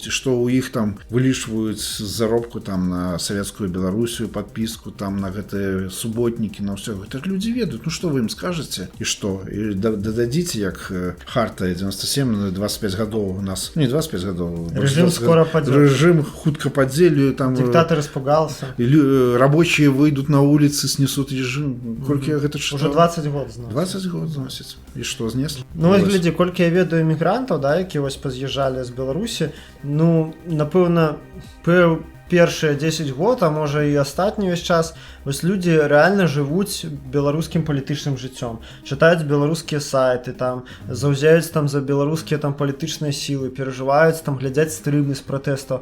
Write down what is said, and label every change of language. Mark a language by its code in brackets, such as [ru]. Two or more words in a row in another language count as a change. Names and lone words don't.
[be] І што ў іх там вылічваюць заробку там на савецкую Беларусію, падпіску там на гэтыя суботнікі, на ўсё. Так людзі ведаюць. Ну што вы ім скажаце? І што? І дададзіце, як Харта 97 на 25 гадоў у нас, не 25 гадоў. Режим хутка падзе. Там, [ru] диктатор испугался. Рабочие выйдут на улицы, снесут режим. [be] Колькі я гэта читал? [ru] Уже 20 год зносит. 20 год зносит. И что, знесли? [be] Ну, вось глядзі, колькі я ведаю мігрантаў, да, які вось паз'язджалі з Беларусі, ну, напэўна, першыя 10 год, а можа і астатні весь час, вось людзі рэальна жывуць беларускім палітычным жыццём, чытаюць беларускія сайты, там заўзяюць там за беларускія там палітычныя сілы, перажываюць, там глядзяць стрымы з пратэстаў.